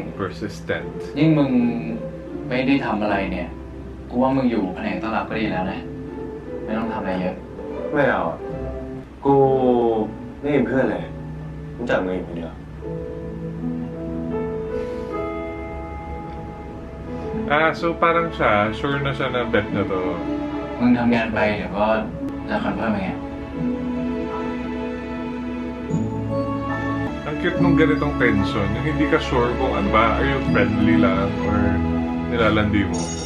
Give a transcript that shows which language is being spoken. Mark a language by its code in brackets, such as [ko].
[en] persistent. [th] ยิ่งมึงไม่ได้ทำอะไรเนี่ย กูว่ามึงอยู่แผนกต้อนรับก็ดีแล้วนะ ไม่ต้องทำอะไรเยอะ ไม่เอาอะกูไม่มีเพื่อนเลยรู้จักมึงอยู่คนเดียว [tl] So parang siya, sure na siya na bet na to. [th] มึงทำงานไปเดี๋ยวก็จะคอนเฟิร์มไง [tl] Ang cute nung ganitong tension, yung hindi ka sure kung ano ba, [en] are you friendly [tl] lang or nilalandi mo.